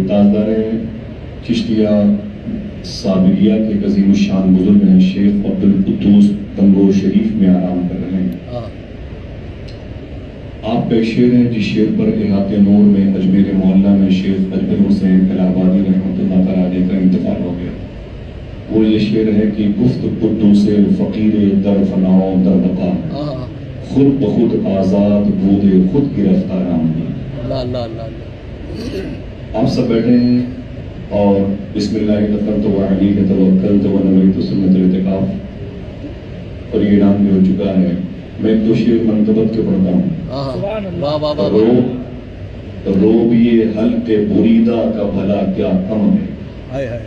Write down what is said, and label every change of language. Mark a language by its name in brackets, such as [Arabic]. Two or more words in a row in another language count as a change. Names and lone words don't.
[Urdu] تاجدار چشتیہ صابریہ کے عظیم الشان بزرگ ہیں شیخ عبد القدوس تنگور شریف میں آرام کر رہے ہیں. آپ کا ایک شعر ہے جس شعر پر احاطہ نور میں اجمیر معلیٰ میں شیخ اجمل حسین الہ آبادی رحمۃ اللہ تعالیٰ علیہ کا انتقال ہو گیا. [Persian] وہ یہ شعر ہے کہ گفت قدوس فقیر در فناؤ در بقا خود بخود آزاد بود خود گرفتار آمدی. [Urdu] آپ سب بیٹھے ہیں اور [Arabic] بسم اللہ تقرت و علیہ توکلت و نویت سنت الاعتکاف [Urdu] اور یہ نام بھی ہو چکا ہے. میں ایک دو شعر منتبت کے پڑھتا ہوں. روب یہ حلق بریدہ کا بھلا کیا کم ہے.